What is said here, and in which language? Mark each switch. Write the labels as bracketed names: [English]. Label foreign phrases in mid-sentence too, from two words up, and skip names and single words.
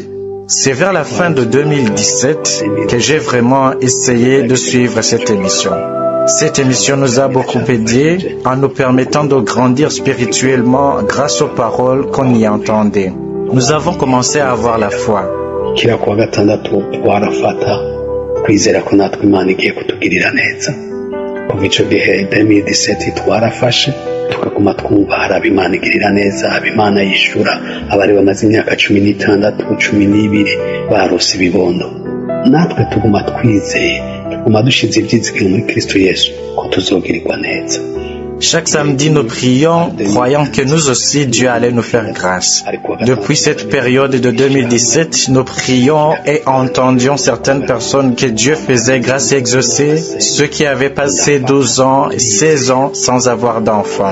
[French] C'est vers la fin de 2017 que j'ai vraiment essayé de suivre cette émission. Cette émission nous a beaucoup aidés en nous permettant de grandir spirituellement grâce aux paroles qu'on y entendait. Nous avons commencé à avoir la foi. [Rundi] kwizera ko natwe Imana igiye kutugirira neza. Kuva icyo gihe 2017 twarafashe tukaguma twumva hari ab'Imana igirira neza, ab'Imana yishura, abari bamaze imyaka 16 12 barose ibibondo. Natwe tuguma twizeye, tuguma dushize ibyizigiro muri Kristo Yesu ko tuzogirirwa neza. [French] Chaque samedi, nous prions, croyant que nous aussi, Dieu allait nous faire grâce. Depuis cette période de 2017, nous prions et entendions certaines personnes que Dieu faisait grâce et exaucer, ceux qui avaient passé 12 ans, 16 ans sans avoir d'enfants.